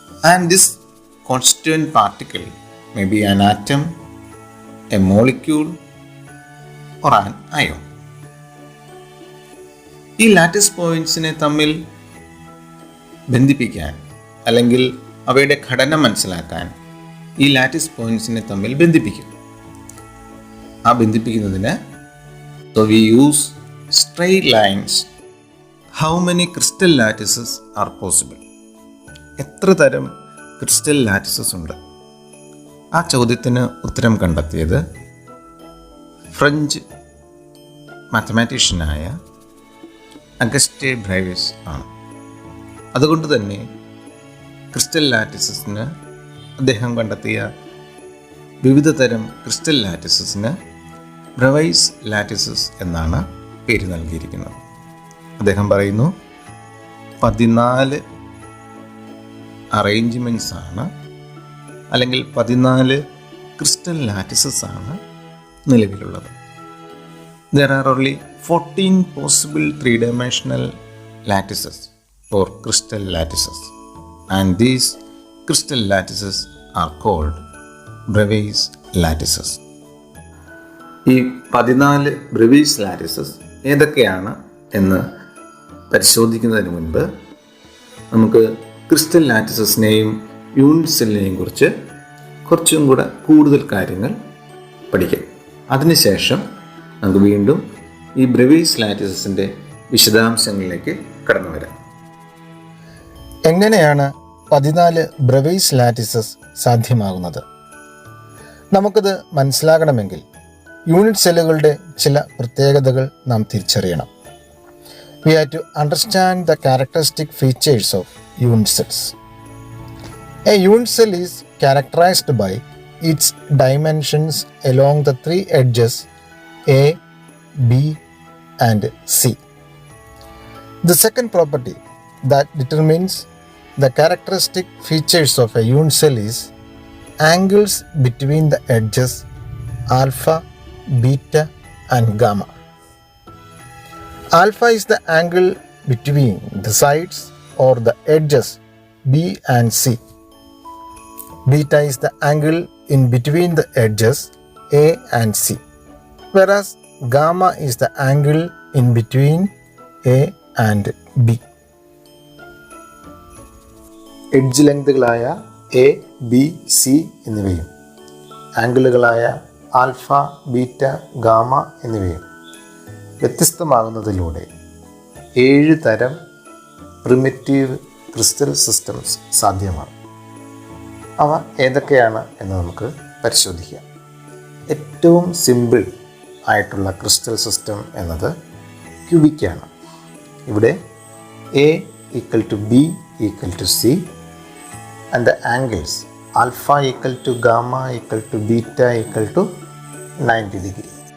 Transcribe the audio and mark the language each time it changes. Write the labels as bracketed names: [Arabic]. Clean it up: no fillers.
[English] And this constituent particle may be an atom, a molecule or an ion. [Malayalam] ഈ lattice പോയിന്റ്സിനെ തമ്മിൽ ബന്ധിപ്പിക്കാൻ അല്ലെങ്കിൽ അവയുടെ ഘടന മനസ്സിലാക്കാൻ ഈ ലാറ്റിസ് പോയിന്റ്സിനെ തമ്മിൽ ബന്ധിപ്പിക്കും. ആ ബന്ധിപ്പിക്കുന്നതിന് [English] so we use straight lines. How many crystal lattices are possible? [Malayalam] എത്ര തരം ക്രിസ്റ്റൽ ലാറ്റിസസ് ഉണ്ട്? ആ ചോദ്യത്തിന് ഉത്തരം കണ്ടെത്തിയത് ഫ്രഞ്ച് മാത്തമാറ്റീഷ്യനായ അഗസ്റ്റേ ബ്രേവിസ് ആണ്. അതുകൊണ്ട് തന്നെ ക്രിസ്റ്റൽ ലാറ്റിസസിന് അദ്ദേഹം കണ്ടെത്തിയ വിവിധ തരം ക്രിസ്റ്റൽ ലാറ്റിസസിന് ബ്രേവിസ് ലാറ്റിസസ് എന്നാണ് പേര് നൽകിയിരിക്കുന്നത്. അദ്ദേഹം പറയുന്നു 14 അറേഞ്ച്മെൻറ്റ്സ് ആണ്, അല്ലെങ്കിൽ 14 ക്രിസ്റ്റൽ ലാറ്റിസസ് ആണ് നിലവിലുള്ളത്. [English] There are only 14 possible 3-dimensional lattices or crystal lattices, and these crystal lattices are called Bravais lattices. [Malayalam] ഈ 14 ബ്രേവിസ് ലാറ്റിസസ് ഏതൊക്കെയാണ് എന്ന് പരിശോധിക്കുന്നതിന് മുൻപ് നമുക്ക് ക്രിസ്റ്റൽ ലാറ്റിസസിനെയും യൂണിറ്റ് സെല്ലിനെയും കുറിച്ച് കുറച്ചും കൂടെ കൂടുതൽ കാര്യങ്ങൾ പഠിക്കാം. അതിനുശേഷം നമുക്ക് വീണ്ടും ഈ ബ്രേവിസ് ലാറ്റിസസിൻ്റെ വിശദാംശങ്ങളിലേക്ക് കടന്നു വരാം. എങ്ങനെയാണ് 14 ബ്രേവിസ് ലാറ്റിസസ് സാധ്യമാകുന്നത്? നമുക്കത് മനസ്സിലാകണമെങ്കിൽ യൂണിറ്റ് സെല്ലുകളുടെ ചില പ്രത്യേകതകൾ നാം തിരിച്ചറിയണം. [English] We have to understand the characteristic features of unit cells. A unit cell is characterized by its dimensions along the 3 edges A, B, and C. The second property that determines the characteristic features of a unit cell is angles between the edges alpha, beta, and gamma. Alpha is the angle between the sides or the edges B and C. Beta is the angle in between the edges A and C. Whereas gamma is the angle in between A and B. [Malayalam] Edge ലെങ്തുകളായ A, B, C എന്നിവയും ആംഗിളുകളായ alpha, beta, gamma എന്നിവയും വ്യത്യസ്തമാകുന്നതിലൂടെ 7 തരം primitive crystal systems സാധ്യമാണ്. അവ ഏതൊക്കെയാണ് എന്ന് നമുക്ക് പരിശോധിക്കാം. ഏറ്റവും സിമ്പിൾ ആയിട്ടുള്ള ക്രിസ്റ്റൽ സിസ്റ്റം എന്നത് ക്യൂബിക്കാണ്. ഇവിടെ A = B [English] equal to C, and the angles alpha equal to gamma equal to beta equal to 90 degree.